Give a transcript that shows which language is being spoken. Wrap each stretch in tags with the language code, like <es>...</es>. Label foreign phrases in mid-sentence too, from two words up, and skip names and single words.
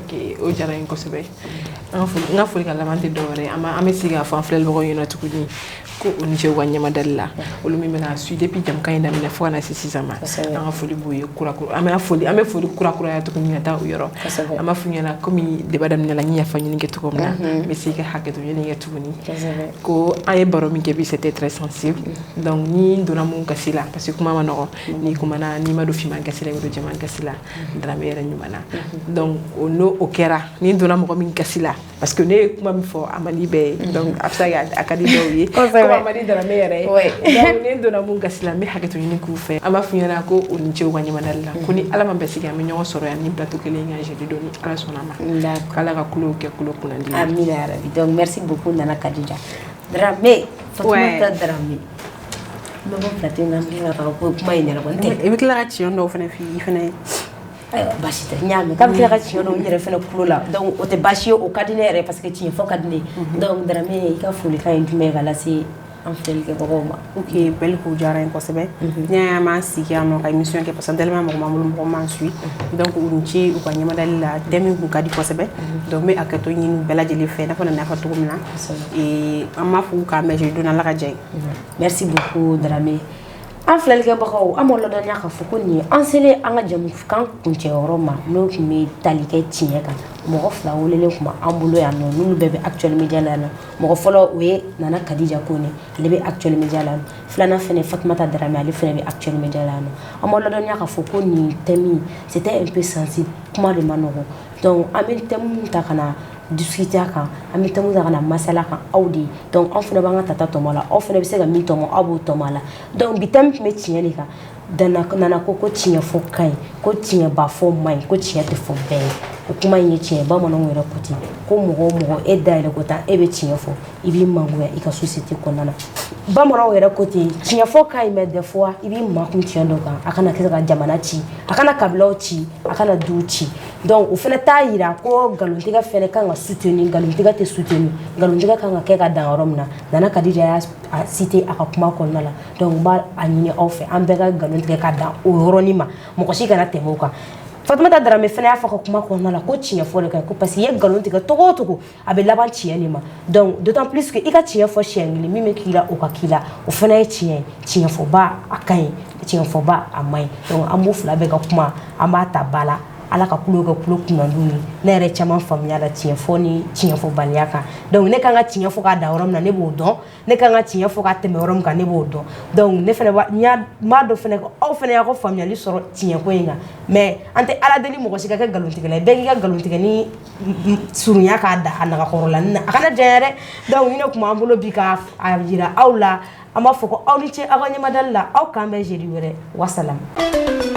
<bm>ok o diyara n ye kosɛbɛ n ka foli ka laban tɛ dɔwɛrɛ ye an bɛ se k'a fɔ an filɛlikɛbagaw ɲɛna tuguni ko o ni ce u ka ɲamadali la olu min bɛna su depuis jamukan in daminɛ fo ka na se sisan ma an ka foli b'u ye an bɛ foli kurakuraya tuguni ka taa o yɔrɔ an b'a f'u ɲɛna komi débat daminɛ la n ye yafa ɲini kɛ cogo min na n bɛ se ka hakɛto ɲini kɛ tuguni ko an ye baro min kɛ bi</bm> <fr>c'était très sensible</fr> <bm>donc ni n donna mun gasi la</bm> <fr>parce que</fr> <bm>kuma ma nɔgɔn n'i kumana n'i ma don finman gasi la i bɛ don jɛman gasi la Daramɛ yɛrɛ ɲuman na donc o kɛra ni n donna mɔgɔ min gasi la</bm> <fr>parce que</fr> <bm>ne ye kuma min fɔ a man di bɛɛ ye donc a bɛ se ka a ka di dɔw ye comme a man di Daramɛ yɛrɛ ye donc ni n donna mun gasi la n bɛ hakɛto ɲini k'u fɛ an b'a f'u ɲɛna ko o ni ce u ka ɲamadali la ko ni ala ma bɛn sigi an bɛ ɲɔgɔn sɔrɔ yan ni plateau kelen kan jeudi don ni ala sɔnna ma k'ala ka kulow kɛ kulo kunnandi amina yarabi</bm> <fr>donc merci beaucoup</fr> <bm>Nana Kadija Daramɛ Fatumata Daramɛ n bɛ bɔ plateau in na n bɛ ka taga ko kuma in yɛrɛ kɔni tɛ i bɛ tila ka tiɲɛ dɔw fana f'i i fana ayiwa baasi tɛ n y'a mɛn k'a bɛ tila ka tiɲɛ dɔw n yɛrɛ fana kulo la donc o tɛ baasi ye o ka di ne yɛrɛ</bm> <fr>parce que</fr> <bm>tiɲɛ fɔ ka di ne ye donc Daramɛ i ka folikan ye jumɛn ye ka lase an filɛlikɛbagaw ma ok belle ko diyara n ye kosɛbɛ ne y'an m'an sigi yan nɔ ka émission kɛ</bm> <fr>parce que tellement</fr> <bm>mɔgɔ m'an bolo mɔgɔ m'an suit donc u ni ce u ka ɲamadali la thème min kun ka di kosɛbɛ donc n bɛ hakɛto ɲini bɛɛ lajɛlen fɛ i n'a fɔ Nana y'a fɔ cogo min na an b'a fɔ k'an bɛn jeudi don na ala ka diya ye</bm> <fr>merci beaucoup</fr> <bm>Daramɛ an filɛlikɛbagaw an b'o ladɔnya k'a fɔ ko nin ye an selen an ka jamukan kuncɛyɔrɔ ma n'o tun bɛ tali kɛ tiɲɛ kan mɔgɔ fila welelen tun b'an bolo yan nɔ n'olu bɛɛ bɛ actuel media la yan nɔ mɔgɔ fɔlɔ o ye Nana Kadija Kone ale bɛ actuel media la yan nɔ filanan fɛnɛ Fatumata Darame ale fɛnɛ bɛ actuel media la yan nɔ an b'o ladɔnya k'a fɔ ko nin thème</bm> <fr>c'était un peu sensible</fr> <bm>kuma de ma nɔgɔn donc an bɛ thème ta ka na discuter kan an bɛ thème ta ka na masala kan aw de donc anw fɛnɛ b'an ka tata tɔmɔ la aw fɛnɛ bɛ se ka min tɔmɔ aw b'o tɔmɔ a la donc bi thème tun bɛ tiɲɛ de kan Nana ko tiɲɛ fɔ ka ɲi ko tiɲɛ ba fɔ man ɲi ko tiɲɛ tɛ fɔ bɛɛ ye o kuma in ye tiɲɛ bamananw yɛrɛ ko ten ko mɔgɔ o mɔgɔ e dayɛlɛ ko tan e bɛ tiɲɛ fɔ i b'i mangoya i ka société kɔnɔna na bamananw yɛrɛ ko ten tiɲɛ fɔ ka ɲi</bm> <fr>mais des fois</fr> <bm>i b'i makun tiɲɛ dɔ kan a kana kɛ ka jamana ci a kana kabilaw ci a kana duw ci donc o fɛnɛ t'a yira ko nkalontigɛ fɛnɛ kan ka soutenir nkalontigɛ tɛ soutenir nkalontigɛ kan ka kɛ ka dan yɔrɔ min na Nana Kadija y'a cité a ka kuma kɔnɔna la donc n b'a ɲini aw fɛ an bɛɛ ka nkalontigɛ ka dan o yɔrɔnin ma mɔgɔ si kana tɛmɛ o kan Fatumata Darame fɛnɛ y'a fɔ ka kuma kɔnɔna la ko tiɲɛ fɔ de ka ɲi ko</bm> <fr>parce que</fr> <bm>i ye nkalon tigɛ togo o togo a bɛ laban tiɲɛ de ma</bm> <fr>donc d'autant plus que</fr> <bm>i ka tiɲɛ fɔ siɲɛ kelen min bɛ k'i la o ka k'i la o fɛnɛ ye tiɲɛ ye tiɲɛ fɔba a ka ɲi tiɲɛ fɔba a man ɲi donc an b'u fila bɛɛ ka kuma an b'a ta ba la Ala ka kulo kɛ kulo kunnandiw ye ne yɛrɛ caman faamuya la tiɲɛ fɔ ni tiɲɛ fɔbaliya kan donc ne kan ka tiɲɛ fɔ k'a da yɔrɔ min na ne b'o dɔn ne kan ka tiɲɛ fɔ k'a tɛmɛ yɔrɔ min kan ne b'o dɔn donc ne fɛnɛ m'a dɔn fɛnɛ aw fɛnɛ y'a ka faamuyali sɔrɔ tiɲɛ ko in kan mais an tɛ Ala deli mɔgɔ si ka kɛ nkalontigɛla ye bɛɛ k'i ka nkalontigɛ ni surunya k'a da a nagakɔrɔlanin na a kana janya dɛ donc ni ne tun b'an bolo bi k'a yira aw la an b'a fɔ ko aw ni ce aw ka ɲɛmadali la aw k'an bɛn jeudi wɛrɛ wasalam</bm>